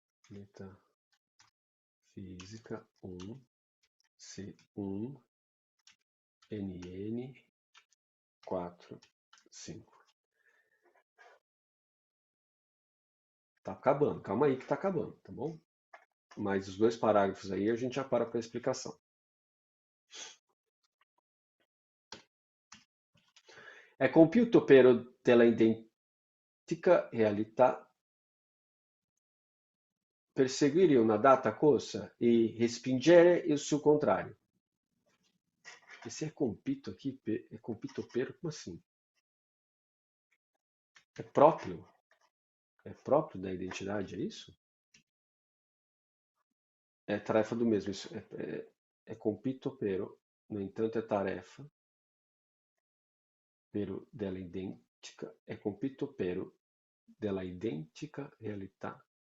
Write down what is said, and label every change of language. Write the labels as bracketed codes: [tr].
[pt] Metafísica 1, C1, NN 4, 5. Tá acabando, calma aí que tá acabando, tá bom? Mas os 2 parágrafos aí a gente já para a explicação. [it] È compiuto però della identica realtà perseguire una data cosa e respingere il suo contrario. [pt] E se é compito aqui, é [it] compito per, [pt] como assim? É próprio? É próprio da identidade, é isso? É tarefa do mesmo. Isso [it] é compito pero, no entanto, é tarefa pero della identica, é compito pero della identica realtà.